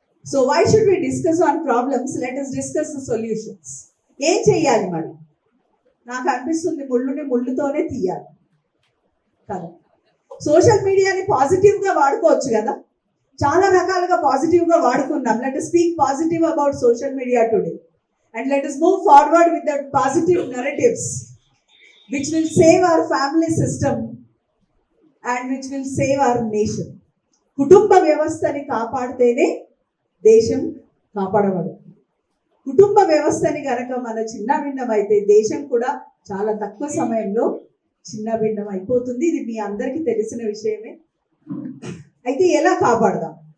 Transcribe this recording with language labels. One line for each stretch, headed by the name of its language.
English: So why should we discuss on problems, let us discuss the solutions.
Telugu: ఏం చెయ్యాలి మరి? నాకు అనిపిస్తుంది ముళ్ళుని ముళ్ళుతోనే తీయాలి కదా. సోషల్ మీడియాని పాజిటివ్గా వాడుకోవచ్చు కదా, చాలా రకాలుగా పాజిటివ్గా వాడుకున్నాం.
English: Let us speak positive about social media today and let us move forward with the positive narratives which will save our family system and which will save our nation.
Telugu: కుటుంబ వ్యవస్థని కాపాడితేనే దేశం కాపాడబడుతుంది. కుటుంబ వ్యవస్థని కనుక మన చిన్నభిన్నం అయితే దేశం కూడా చాలా తక్కువ సమయంలో చిన్నభిన్నం అయిపోతుంది. ఇది మీ అందరికీ తెలిసిన విషయమే. అయితే ఎలా కాపాడదాం?